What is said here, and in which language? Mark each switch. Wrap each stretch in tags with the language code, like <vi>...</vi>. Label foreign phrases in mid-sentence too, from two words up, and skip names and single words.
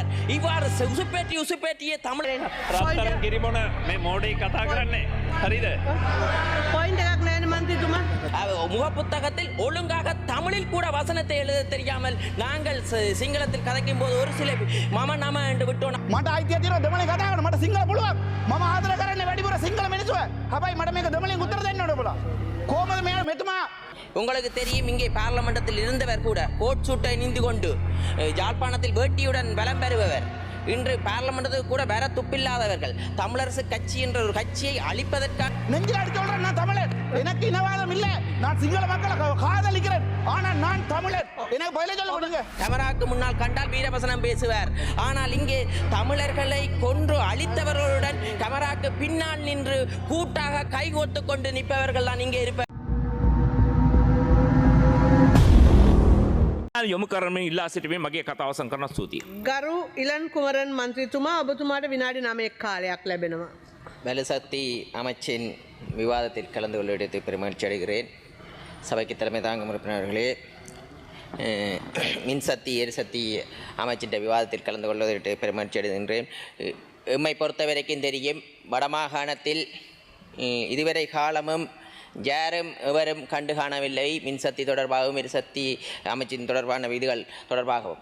<ta>இவ்வாறு உசுப்பேற்றிய தமிழ் முகப்புத்தகத்தில் ஒழுங்காக தமிழில் கூட வசனத்தை எழுத தெரியாமல் நாங்கள் சிங்களத்தில் கதைக்கும் போது ஒரு சில</ta> <si>මම නම</si> <ta>என்று விட்டோம்.</ta> <si>මට අයිතිය තියෙනවා දෙමළේ කතා කරන්න. මට සිංහල පුළුවන්. මම ආදර කරන්නේ වැඩිපුර සිංහල මිනිස්සුව. හැබැයි මට මේක දෙමළෙන් උත්තර දෙන්න ඕන ඔබලා. කොහමද මේ මෙතුමා?</si> <ta>உங்களுக்கு தெரியும், இங்கே பார்லமெண்டத்தில் இருந்தவர் கூட கோட் சூட்டை அணிந்து கொண்டு யாழ்ப்பாணத்தில் வேட்டியுடன் பலம் பெறுபவர் இன்று பார்லமெண்டத்துக்கு கூட வர துப்பில்லாதவர்கள். தமிழரசு கட்சி என்ற ஒரு கட்சியை அழிப்பதற்காக நெஞ்சில் அடிக்க சொல்றேன். நான் தமிழர், எனக்கு இனவாதம் இல்லை. நான் சிங்கள மக்களை காதலிக்கிறேன், ஆனால் நான் தமிழர். எனக்கு பதிலே சொல்ல கொடுங்க. கேமராக்கு முன்னால் கண்டால் வீரவசனம் பேசுவார், ஆனால் இங்கே தமிழர்களை கொன்று அழித்தவர்களுடன் கேமராக்கு பின்னால் நின்று கூட்டாக கைகோத்து கொண்டு நிற்பவர்கள் தான் இங்கே இருப்பார்.</ta> <si>යොමු කරමින් ඉල්ලා සිටීමේ මගේ කතාව සංකරන ස්තුතියි. ගරු ඉලන් කුමරන් මන්ත්‍රීතුමා, ඔබතුමාට විනාඩි 9ක් කාලයක් ලැබෙනවා.</si> <ta>வலுசக்தி அமைச்சின் விவாதத்தில் கலந்து கொள்வதற்கு பெருமகிழ்ச்சி அடைகிறேன். சபைக்கு தலைமை தாங்கும் உறுப்பினர்களே, மின்சக்தி எரிசக்தி அமைச்சின் விவாதத்தில் கலந்து கொள்வதற்கு பெருமகிழ்ச்சி அடைகின்றேன். எம்மை பொறுத்த வரைக்கும் தெரியும், வடமாகாணத்தில் இதுவரை காலமும் யாரும் எவரும் கண்டு காணவில்லை மின்சக்தி தொடர்பாகவும் எரிசக்தி அமைச்சின் தொடர்பான விதிகள் தொடர்பாகவும்.</ta>